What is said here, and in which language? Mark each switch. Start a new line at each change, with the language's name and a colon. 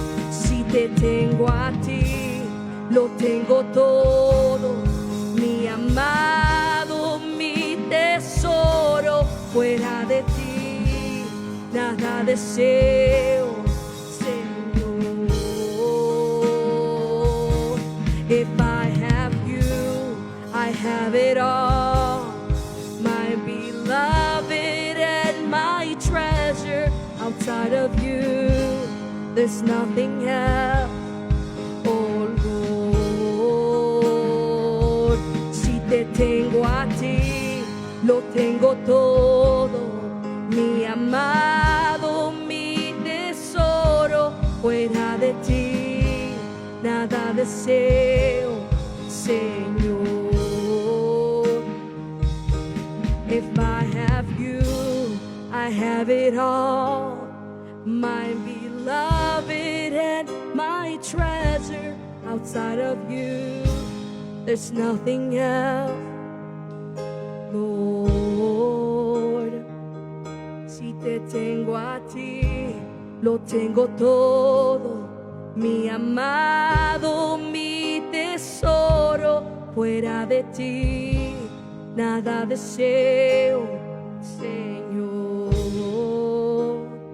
Spanish: Si te tengo a ti, lo tengo todo, mi amado, mi tesoro. Fuera de ti nada deseo, Señor.
English: If I have you, I have it all, my beloved and my treasure. Outside of you, there's nothing else, oh Lord.
Spanish: Si te tengo a ti, lo tengo todo, mi amado, mi tesoro. Fuera de ti nada deseo, Señor.
English: If I have you, I have it all, my beloved and my treasure. Outside of you, there's nothing else, Lord.
Spanish: Si te tengo a ti, lo tengo todo, mi amado, mi tesoro. Fuera de ti nada deseo, Señor.